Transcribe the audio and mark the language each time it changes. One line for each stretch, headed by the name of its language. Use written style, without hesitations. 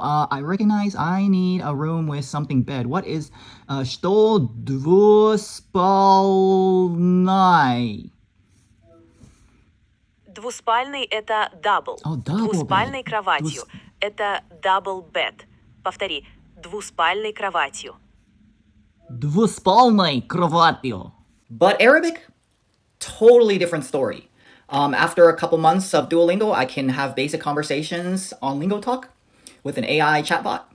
English: I recognize I need a room with something bed. What is
Russian: что двуспальной? Двуспальный это double.
English: Double
Russian: Двуспальной
English: bed.
Russian: кроватью. Это double bed. Повтори. Двуспальной кроватью. Двуспальной кроватью.
English: But Arabic, totally different story. After a couple months of Duolingo, I can have basic conversations on Lingo Talk with an AI chatbot.